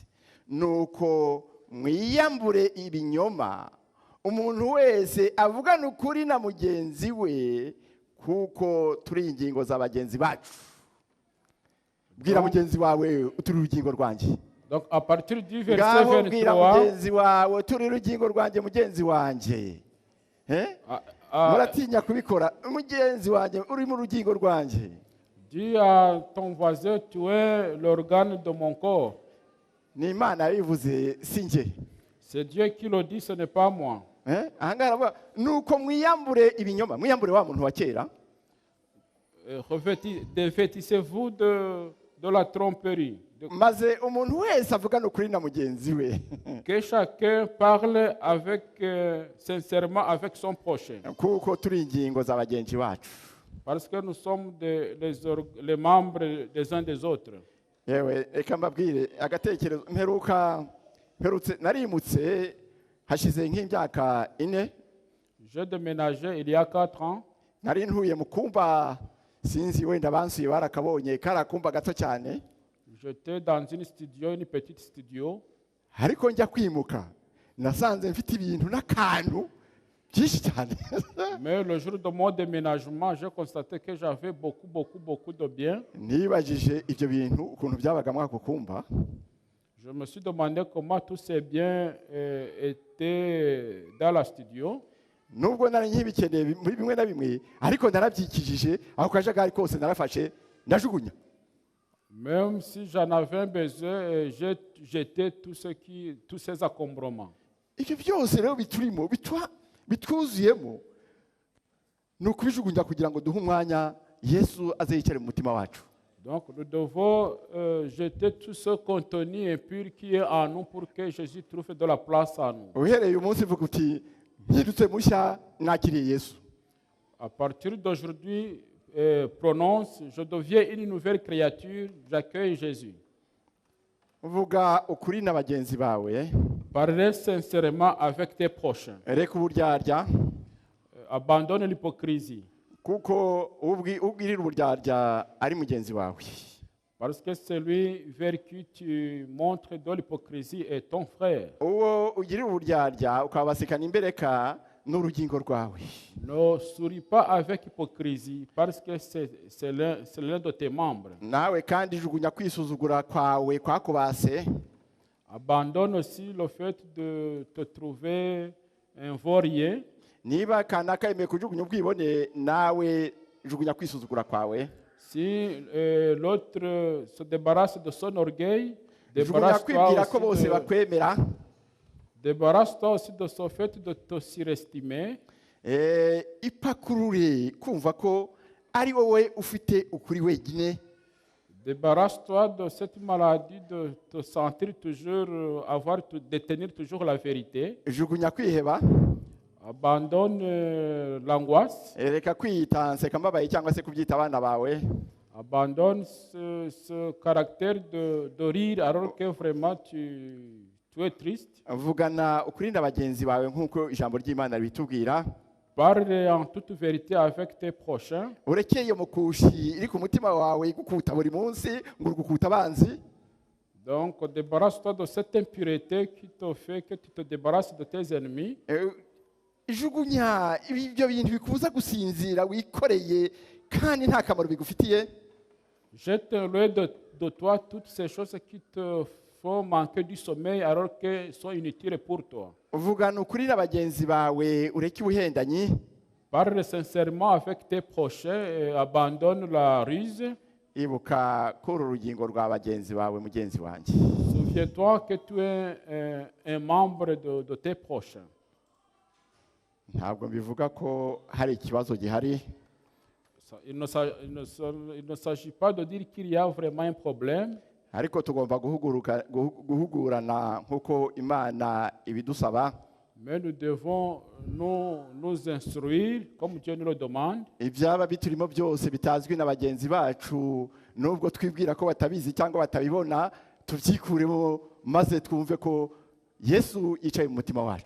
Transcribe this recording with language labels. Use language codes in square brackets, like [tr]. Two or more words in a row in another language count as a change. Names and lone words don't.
[rw] Nuko mwiyambure ibinyoma, umuntu wese avugana ukuri na mugenzi we, kuko turi ingingo za bagenzi bacu. Bwira mugenzi wawe uturi urugingo rwanjye. [fr] Donc à partir du verset [rw] Ngaho bwira [fr] 23, [rw] mugenzi wawe turi urugingo rwanjye, mugenzi wanjye. Muratinya kubikora, mugenzi wanjye uri mu rugingo rwanjye. [fr] dis à ton voisin, tu es l'organe de mon corps. [rw] Ni Imana yabivuze, si njye. [fr] C'est Dieu qui le dit, ce n'est pas moi. [rw] Ahangaha aravuga nuko mwiyambure ibinyoma, mwiyambure wa muntu wa kera. [fr] Dévêtissez-vous de la tromperie. [rw] Maze umuntu wese avugana ukuri na mugenzi we. [fr] Que chacun parle avec, sincèrement avec son prochain. [rw] Kuko turi ingingo za bagenzi bacu. [fr] Parce que nous sommes les membres des uns des autres. [rw] Yewe reka mbabwire agatekerezo mperutse narimutse hashize nk'imyaka 4. [fr] J'ai déménagé il y a 4 ans. [rw] Nari ntuye mu kumba, sinzi wenda bansuye barakabonye, karakumba gato cyane. [fr] J'étais dans une petite studio. [rw] Ariko njya kwimuka nasanze mfite ibintu n'akantu byinshi cyane. [fr] Mais le jour de mon déménagement, j'ai constaté que j'avais beaucoup de biens. [rw] Nibajije ibyo bintu ukuntu byabaga muri ako kumba. [fr] Je me suis demandé comment tous ces biens étaient dans la studio. [rw] Nubwo nari nkibikeneye muri bimwe na bimwe, ariko narabyikijije, aho kajagari kose narafashe ndajugunya. [fr] Même si j'en avais besoin, j'ai jeté tous ces encombrements. [rw] Ibyo byose rero biturimo bitwuzuyemo ni ukubijugunya kugira ngo duhe umwanya Yesu aze yicare mu mutima wacu. [fr] Donc nous devons jeter tout ce contenu impur qui est en nous pour que Jésus trouve de la place en nous. [rw] Uhereye umunsi vuga uti mpindutse mushya nakiriye Yesu. [fr] À partir d'aujourd'hui, prononce, je deviens une nouvelle créature, j'accueille Jésus. [rw] Vuga ukuri na bagenzi bawe. [fr] Parlez sincèrement avec tes prochains. [rw] Reka uburyarya. [fr] Abandonne l'hypocrisie. [rw] Kuko ubwirira uburyarya ari mugenzi wawe. [fr] Parce que celui vers qui tu montres de l'hypocrisie est ton frère. [rw] Uwo ugirira uburyarya ukabasekana imbereka n'urugingo rwawe. [fr] Ne souris pas avec hypocrisie parce que c'est l'un de tes membres. [rw] Nawe kandi jugunya kwisuzugura kwawe kwakubase. [fr] Abandonne aussi le fait de te trouver un vaurien. [rw] Niba kanaka yemeye kujugunya ubwibone, nawe jugunya kwisuzugura kwawe. [fr] Si l'autre se débarrasse de son orgueil, débarrasse-toi aussi de ce fait de te surestimer. [rw] Ipakurure kumva ko ari wowe ufite ukuri wenyine. [fr] Débarrasse-toi de cette maladie de te sentir toujours détenir toujours la vérité. [rw] Jugunya kwiheba. [fr] Abandonne l'angoisse. [rw] Reka kwiyita nsekambabaye cyangwa se kubyita abana bawe. [fr] Abandonne ce caractère de rire alors que vraiment tu es triste. [rw] Vugana ukuri na bagenzi bawe nk'uko ijambo ry'Imana ritubwira. [fr] Parle en toute vérité avec tes prochains. [rw] Urekeye mukushi iri ku mutima wawe gukuta buri munsi ngo gukuta abanzi. [fr] Donc débarrasse-toi de cette impureté qui te fait que tu te débarrasses de tes ennemis. [rw] Jugunya ibyo bintu bikubuza gusinzira wikoreye kandi nta kamaro bigufitiye. [fr] Jette loin de toi toutes ces choses qui te font manquer du sommeil alors qu'elles sont inutiles pour toi. [rw] Vugana ukuri na bagenzi bawe ureke ubuhendanyi. [fr] Parle sincèrement avec tes prochains et abandonne la ruse. [rw] Ibuka kuri urugingo rwa bagenzi bawe mugenzi wanjye. [fr] Souviens-toi que tu es un membre de tes prochains. [rw] Ntabwo mbivuga ko hari ikibazo gihari. [fr] Il ne s'agit pas de dire qu'il y a vraiment un problème, [rw] ariko tugomba guhugurana nk'uko imana ibidusaba. [fr] mais nous devons nous instruire comme Dieu nous le demande. [rw] Ibyaba biturimo byose bitazwi na bagenzi bacu, nubwo twibwira ko batabizi cyangwa batabibona, tubyikuremo maze twumve ko Yesu yicaye mu mutima wacu.